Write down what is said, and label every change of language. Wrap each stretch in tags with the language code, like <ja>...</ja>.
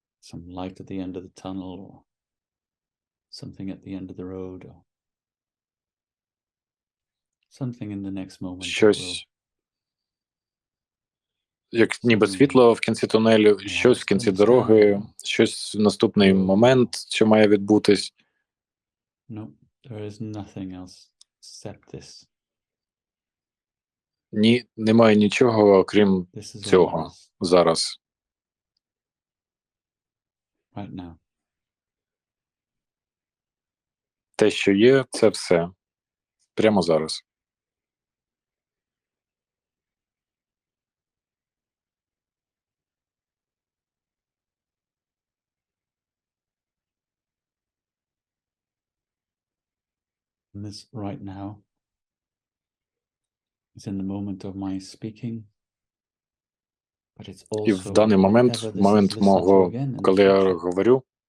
<en>Some light at the end of the tunnel, or something at the end of the road, or something in the next moment.</en> <uk>Щось, як ніби світло в кінці тунелю, щось в кінці дороги, щось в наступний момент, що має відбутись.</uk> <en>No, there is nothing else except this.</en> <uk>Ні, немає нічого, окрім цього зараз.</uk> <en>Right now.</en> <uk>Те, що є, це все. Прямо зараз.</uk> <en>And this right now is in the moment of my speaking. But it's also</en> <uk>І в даний момент, момент мого, коли я говорю,</uk>